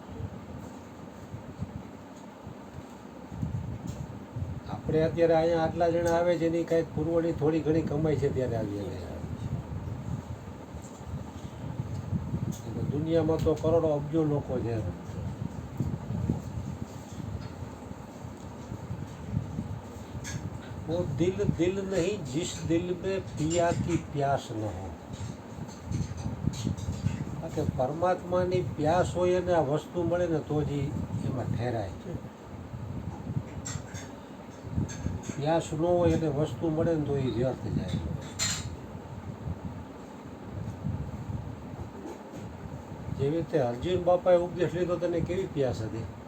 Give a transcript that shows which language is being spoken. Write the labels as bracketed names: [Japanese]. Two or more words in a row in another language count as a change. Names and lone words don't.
[Gujarati] આપણે અત્યારે અહીંયા આટલા જણા આવે છે એની કંઈક પૂર્વની થોડી ઘણી કમાઈ છે ત્યારે આવીએ છીએ. દુનિયામાં તો કરોડો અબજો લોકો છે. [Hindi] वो दिल दिल नहीं जिस दिल में पिया की प्यास न हो. [Gujarati] કે પરમાત્માની પ્યાસ હોય અને આ વસ્તુ મળે ને તો જ એમાં ઠેરાય. પ્યાસ ન હોય અને વસ્તુ મળે ને તો એ વ્યર્થ જાય. જેવી રીતે અર્જુન બાપાએ ઉપદેશ લીધો તને કેવી પ્યાસ હતી?